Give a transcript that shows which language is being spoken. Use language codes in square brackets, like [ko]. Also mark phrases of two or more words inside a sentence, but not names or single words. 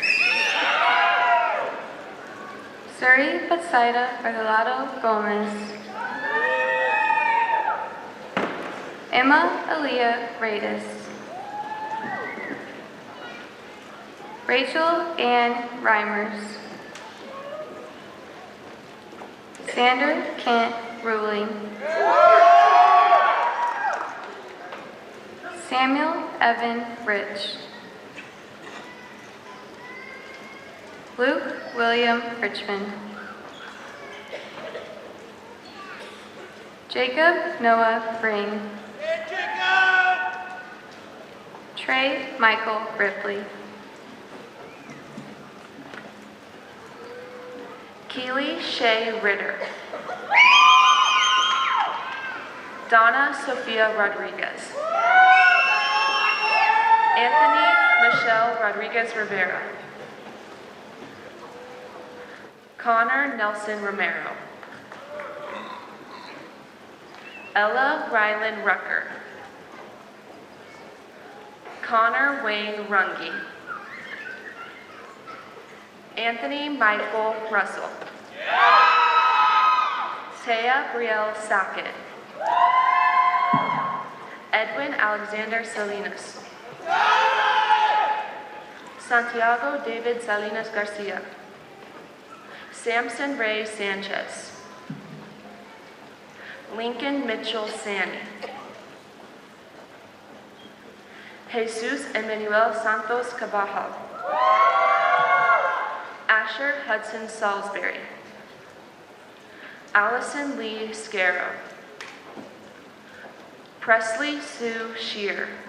[en] Suri Betsaida Regalado Gomez. Emma Aaliyah Radis. Rachel Ann Reimers. Sander Kent Ruling. Samuel Evan Rich. Luke William Richmond. Jacob Noah Ring. Trey Michael Ripley. Keely Shea Ritter. Donna Sofia Rodriguez. Anthony Michelle Rodriguez Rivera. Connor Nelson Romero. Ella Rylan Rucker. Connor Wayne Runge. Anthony Michael Russell. Taya Brielle Sackett. Edwin Alexander Salinas. Santiago David Salinas Garcia. Samson Ray Sanchez. Lincoln Mitchell Sani. Jesus Emmanuel Santos Cabajal. Asher Hudson Salisbury. Allison Lee Scarrow. Presley Sue Shear.